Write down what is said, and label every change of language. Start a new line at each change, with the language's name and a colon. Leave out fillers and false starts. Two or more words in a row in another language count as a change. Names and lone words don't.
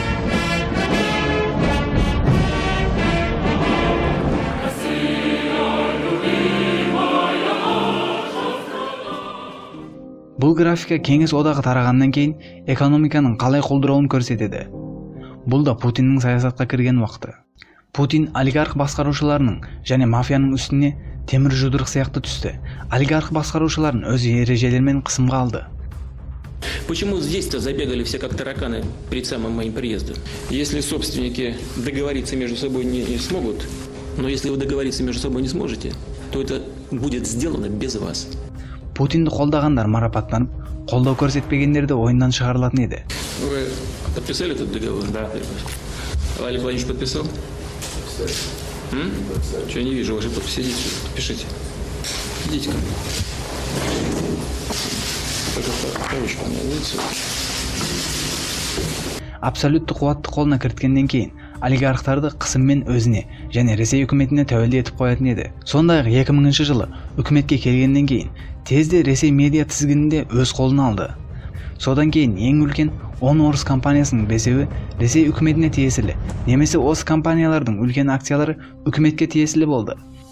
Kazakh: Бұл графика кеңес одағы тарағаннан кейін экономиканың қалай құлдырауын көрсетеді. Бұл да Путиннің саясатқа кірген уақыты. Путин олигарх басқарушыларының және мафияның үстіне темір жұдырық сияқты түсті. Олигарх басқарушыларын өз ережелерімен қысымға алды.
Russian: Почему здесь-то забегали все как тараканы перед самым моим приездом? Если собственники договориться между собой не смогут, но если вы договориться между собой не сможете, то это будет сделано без вас.
Kazakh: Путинді қолдағандар марапаттанып, қолдау көрсетпегендерді ойындан шығарылатын еді.
Russian: Вы подписали этот договор? Да. Олег Владимирович подписал? Что я не вижу вашей подписи? Идите, подпишите. Идите ко мне. Ручка у меня, видите?
Kazakh: Абсолютті қуатты қолына кірткеннен кейін олигархтарды қысыммен өзіне және Ресей үкіметіне тәуелді етіп қоятын еді. Сондай-ақ 2000 жылы үкіметке келгеннен кейін тезде Ресей медиа тізгінінде өз қолына алды. Содан кейін ең үлкен 10 орыс компаниясының 5-і Ресей үкіметіне тиесілі, немесе осы компаниялардың үлкен акциялары үкіметке тиесілі болды.